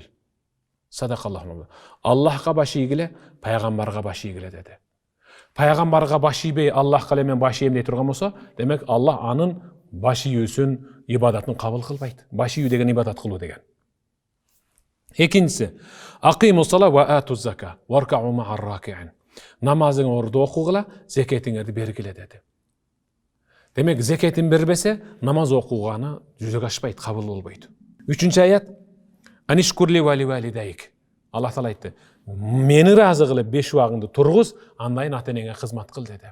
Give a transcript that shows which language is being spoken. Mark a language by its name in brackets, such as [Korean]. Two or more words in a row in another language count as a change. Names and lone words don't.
[Kyrgyz] Садакаллаху. Аллахка баш ийгиле, пайгамбарга баш ийгиле деди. Пайгамбарга баш ийбей Аллахка эле мен баш ийем дей турган болсо, демек Аллах анын баш ийүүсүн, ибадатын кабыл кылбайт. Баш ийүү деген ибадат кылуу деген. Экинчиси, [Arabic] أقيموا الصلاة وآتوا الزكاة واركعوا مع الراكعين. [Kyrgyz] Намазыңарды окугула, зекетиңерди бергиле деди. Демек, зекетин бербесе, намаз окуганы жүзөгө ашпайт, кабыл болбойт. 3-чү аят, [Arabic] أن اشكر لي ولوالديك. [Kyrgyz] Аллах таала айтты: "Мени ыраазы кылып 5 убагыңды тургуз, андан ата энеңе кызмат кыл" деди.